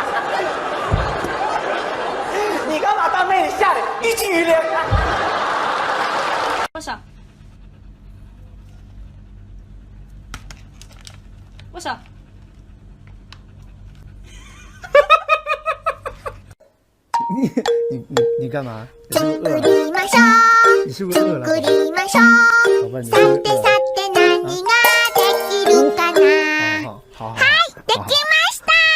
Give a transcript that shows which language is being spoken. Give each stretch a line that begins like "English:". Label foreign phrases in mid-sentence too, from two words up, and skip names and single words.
Chinese: 你干嘛把妹子吓得一激灵？多少？多少？你干嘛？
Japanese: 作りましょう。
Chinese: 你是不是饿了？
Japanese: 作りましょう。
Chinese: 宝贝，你
Japanese: さてさて何ができるかな。
Chinese: 好。
Japanese: はい、できました。